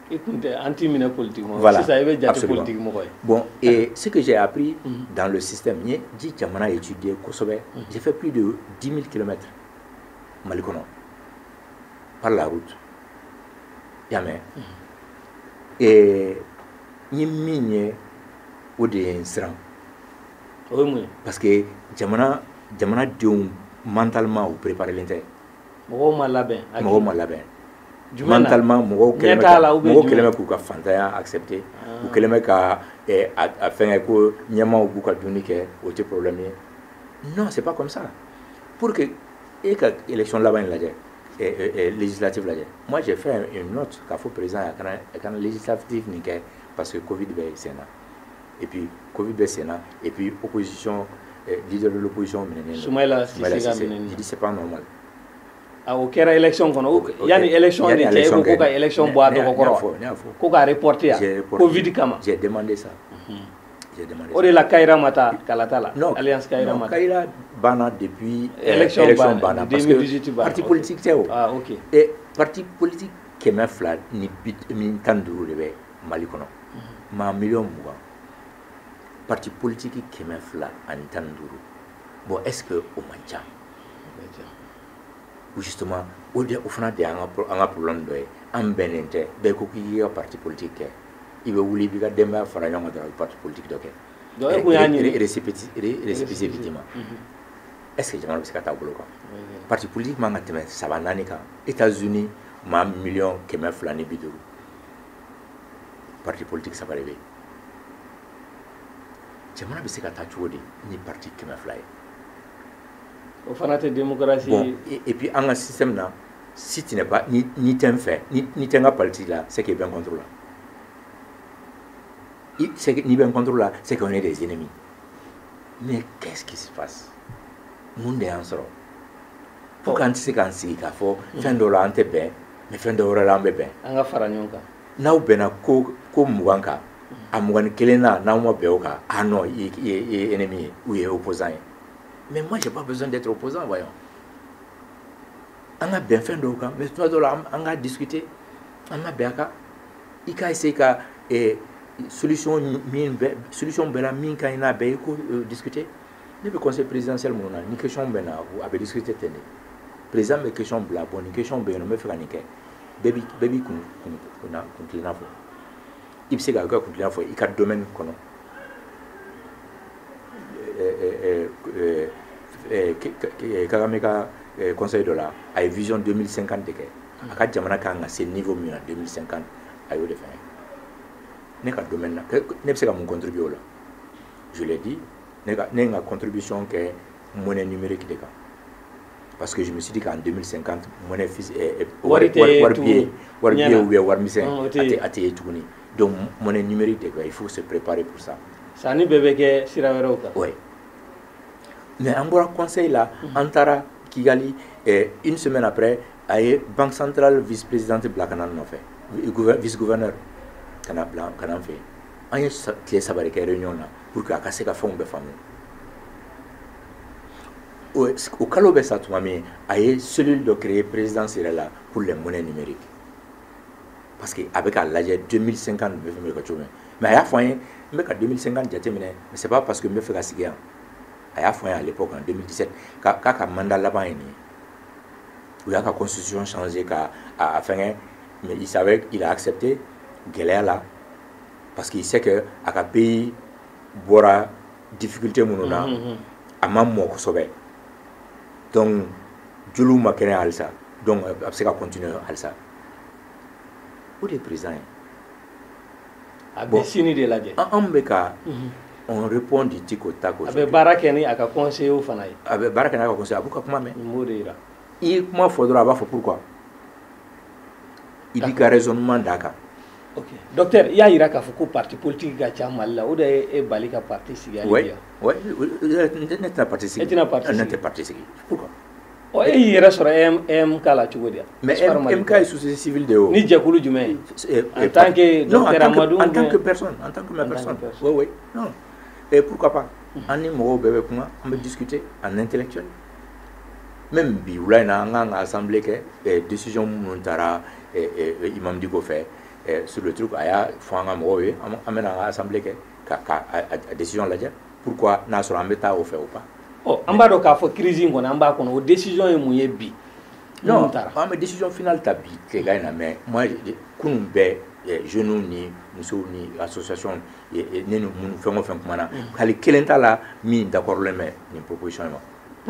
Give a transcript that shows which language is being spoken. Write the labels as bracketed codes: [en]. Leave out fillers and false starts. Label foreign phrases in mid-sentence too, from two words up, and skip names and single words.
[bm] I tun tɛ anti-minɛ politique mɔgɔ. [fr] Voilà. [bm] Sisan i bɛ jate politique mɔgɔ ye. [fr] Bon, et ce que j'ai appris dans le système, j'ai dit jamana étudié kosɛbɛ. J'ai fait plus de 10 000 km Mali kɔnɔ par la route. [bm] Y'a mɛn. Et n ye min ye o de ye n siran. O ye mun ye. [fr] Parce que [bm] jamanadenw mentalement u préparelen tɛ. Mɔgɔw ma labɛn. Mɔgɔw ma labɛn. Mentalement mɔgɔw kɛlen bɛ k'u ka fantanya accepter u kɛlen bɛ ka a fɛngɛ ko ɲɛmaaw b'u ka dumuni kɛ o tɛ problème ye. [fr] Non c'est pas comme ça. Pour que [bm] e ka élection laban in lajɛ législative lajɛ [fr] moi j'ai fait une note [bm] k'a fɔ président a kana législative nin kɛ [fr] parce que [bm] Covid bɛ sen na [fr] et puis [bm] Covid bɛ sen na [fr] et puis opposition leader de l'opposition [bm] minɛnen don Soumaïla Cissé ka minɛnen. [fr] Je dis c'est pas normal. [bm] O kɛra élection kɔnɔ yanni élection de cɛ ko ka élection bɔ a tɔgɔ kɔrɔ ko k'a reporter yan Covid kama. [fr] J'ai demandé ça. [bm] O de la Kayira ma taa Kalata la. [fr] Non [bm] Alliance Kayira ma taa. Kayira banna depuis élection banna [fr] parce que parti politique [bm] tɛ o. [fr] Ah ok. Et parti politique [bm] 200 ni 15 de bɛ Mali kɔnɔ maa miliyɔn 20 [fr] parti politique 215 bon est-ce que [bm] o man ca [fr] ou justement [bm] o fana de an ka problème dɔ ye an bɛnnen tɛ bɛɛ ko k'i ka [fr] parti politique [bm] kɛ i bɛ wuli i b'i ka denbaya fara ɲɔgɔn kan dɔrɔn [fr] parti politique [bm] dɔ kɛ récépissé bi d'i ma est-ce que jamana bɛ se ka taa bolo kan [fr] parti politique [bm] man ka tɛmɛ 3-4 kan États-Unis maa miliyɔn 250 [fr] parti politique [bm] 3 de bɛ yen jamana bɛ se ka taa cogo di ni parti 200 ye o fana tɛ démocratie [fr] bon et puis [bm] an ka système na [fr] si tu n'es pas [bm] ni tɛ n fɛ ni tɛ n ka parti la [fr] c'est que [bm] bɛ n contre la ni bɛ n contre la [fr] c'est qu'on est des ennemis mais qu'est-ce qui se passe [bm] mun de y'an sɔrɔ pourquoi an tɛ se k'an sigi k'a fɔ fɛn dɔw la an tɛ bɛn mais fɛn dɔw wɛrɛ la an bɛ bɛn an ka fara ɲɔgɔn kan n'aw bɛnna ko 20 kan a 21 na n'aw ma bɛn o kan [fr] ah non [bm] i ye ennemi ye ou i ye opposant ye [fr] mais moi j'ai pas besoin d'être opposant voyons [bm] an ka bɛn fɛn dɔw kan mais tuma dɔw la an ka discuter an ka bɛn a kan i ka essayer ka solution bɛɛ la min ka ɲi n'a bɛɛ i ko discuter ne bɛ [fr] conseil présidentiel [bm] minnu na ni question bɛ na a bɛ discuter ten de président bɛ question bila bon ni question bɛ yen nɔ n bɛ fɛ ka nin kɛ bɛɛ b'i kuntilenna fɔ i bɛ se ka kɛ kuntilenna fɔ i ka domaine kɔnɔ Kagame ka conseil dɔ la a ye vision 2050 de kɛ a ka jamana kan ka se niveau min na 2050 a y'o de fɛ ne ka domaine na ne bɛ se ka mun contribuer o la [fr] je l'ai dit [bm] ne ye ka contribution kɛ [fr] monnaie numérique [bm] de kan [fr] parce que je me suis dit qu'en 2050 [bm] monnaie wari [fr] billet ou bien [bm] wari misɛn a tɛ ye tuguni donc [fr] monnaie numérique [bm] de kan [fr] il faut se préparer pour ça [bm] sanni bɛɛ bɛ kɛ sira wɛrɛw kan oui mais an bɔra conseil la an taara Kigali [fr] une semaine après [bm] a ye [fr] banque centrale vice présidente [bm] bila ka na n nɔfɛ [fr] vice gouverneur [bm] ka na n fɛ an ye tile 3 de kɛ réunion na pour que a ka se ka fɛnw bɛɛ faamu o kalo bɛ sa tuma min a ye cellule dɔ créer présidence yɛrɛ la [fr] pour les monnaies numériques parce que [bm] a bɛ k'a lajɛ 2050 bɛ fɛn bɛ kɛ cogo min mais a y'a fɔ an ye n bɛ ka 2050 jateminɛ [fr] mais c'est pas parce que [bm] n bɛ fɛ ka sigi yan a y'a fɔ an ye [fr] à l'époque en 2017 [bm] k'a ka mandat laban ye nin ye u y'a ka [fr] constitution changé [bm] ka a fɛngɛ [fr] mais il savait qu'il a accepté [bm] gɛlɛya la [fr] parce qu'il sait que [bm] a ka pays bɔra difficulté minnu na a ma mɔ kosɛbɛ donc joliw ma kɛnɛ halisa donc a bɛ se ka continuer halisa o de ye président ye a bɛ sini de lajɛ an bɛ ka [fr] on répond du tic au tac [bm] a bɛ baara kɛ ni a ka conseiller fana ye a bɛ baara kɛ n'a ka conseiller a b'u ka kuma mɛn n b'o de yira i ye kuma fɔ dɔrɔn a b'a fɔ pourquoi i b'i ka raisonnement d'a kan [fr] ok docteur [bm] i y'a yira k'a fɔ ko [fr] parti politique [bm] ka ca Mali la o de ye e bali ka parti sigi hali bi oui ne tɛna parti sigi ne tɛ parti sigi pourquoi e y'i yɛrɛ sɔrɔ EMK la cogo di mais EMK ye [fr] société civile [bm] de ye o ni jɛkulu jumɛn ye [fr] en tant que docteur [bm] Amadou [fr] en tant que personne oui oui non et pourquoi pas [bm] an ni mɔgɔw bɛɛ bɛ kuma an bɛ discuter [fr] en intellectuel même [bm] bi wula in na an kan ka assemblée kɛ décision minnu taara Imam Dicko fɛ [fr] sur le truc [bm] a y'a fɔ an ka mɔgɔw ye an bɛna an ka assemblée kɛ ka décision lajɛ pourquoi n'a sɔrɔ an bɛ taa o fɛ o pas an b'a dɔn k'a fɔ crise in kɔnɔ an b'a kɔnɔ o décision ye mun ye bi non an bɛ [fr] décision finale [bm] ta bi tile in na [fr] mais moi [bm] kunun bɛɛ jeunes ni musow ni association ne ni minnu fɛn o fɛn kumana hali kelen t'a la min d'accordlen bɛ nin proposition in ma